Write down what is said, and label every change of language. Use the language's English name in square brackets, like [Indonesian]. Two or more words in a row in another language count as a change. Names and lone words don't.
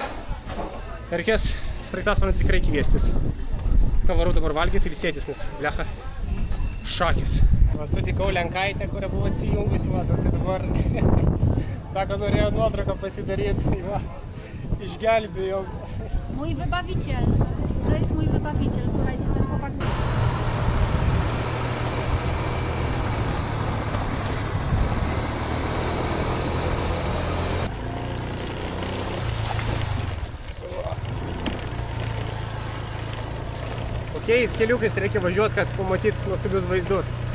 [Lithuanian] Reikės sraigtasparnį tikrai kviestis. Ką varau dabar valgyti ir sėtis, nes blecha šakis. Va, sutikau Lenkaitę, kurią buvo atsijungusi, va, tai dabar sako, norėjo nuotrauką pasidaryti, va, išgelbėjom. [Polish] Mój wybawiciel. To jest mój wybawiciel, słuchajcie, ten chłopak. [Lithuanian] Kokiais keliukais reikia važiuoti, kad pamatyt nuostabius vaizdus.